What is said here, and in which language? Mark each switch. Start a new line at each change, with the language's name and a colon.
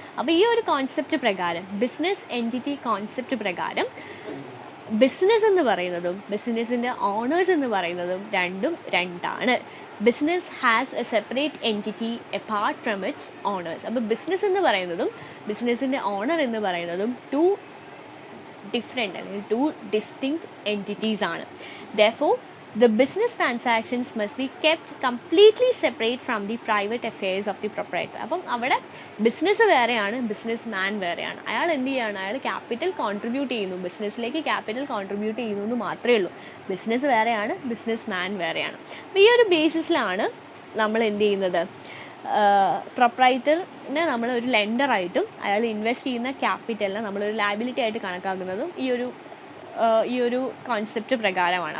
Malayalam: അപ്പോൾ ഈ ഒരു കോൺസെപ്റ്റ് പ്രകാരം, ബിസിനസ് എൻറ്റിറ്റി കോൺസെപ്റ്റ് പ്രകാരം ബിസിനസ് എന്ന് പറയുന്നതും ബിസിനസ്സിൻ്റെ ഓണേഴ്സ് എന്ന് പറയുന്നതും രണ്ടാണ്.
English: Business has a separate entity apart from its owners.
Malayalam: അപ്പോൾ ബിസിനസ് എന്ന് പറയുന്നതും ബിസിനസ്സിൻ്റെ ഓണർ എന്ന് പറയുന്നതും ടു ഡിഫറെൻറ്റ് അല്ലെങ്കിൽ ടു ഡിസ്റ്റിങ്ക്റ്റ് എൻറ്റിറ്റീസ് ആണ്.
English: Therefore the business transactions must be kept completely separate from the private affairs of the proprietor.
Malayalam: അപ്പം അവിടെ ബിസിനസ് വേറെയാണ്, ബിസിനസ് മാൻ വേറെയാണ്. അയാൾ എന്ത് ചെയ്യുകയാണ്, അയാൾ ക്യാപിറ്റൽ കോൺട്രിബ്യൂട്ട് ചെയ്യുന്നു, ബിസിനസ്സിലേക്ക് ക്യാപിറ്റൽ കോൺട്രിബ്യൂട്ട് ചെയ്യുന്നു എന്ന് മാത്രമേ ഉള്ളൂ. ബിസിനസ് വേറെയാണ്, ബിസിനസ് മാൻ വേറെയാണ്. അപ്പോൾ ഈ ഒരു ബേസിസിലാണ് നമ്മൾ എന്ത് ചെയ്യുന്നത്, പ്രൊപ്രൈറ്ററിനെ നമ്മൾ ഒരു ലെൻഡറായിട്ടും അയാൾ ഇൻവെസ്റ്റ് ചെയ്യുന്ന ക്യാപിറ്റലിനെ നമ്മളൊരു ലയബിലിറ്റി ആയിട്ട് കണക്കാക്കുന്നതും ഈ ഒരു കോൺസെപ്റ്റ് പ്രകാരമാണ്.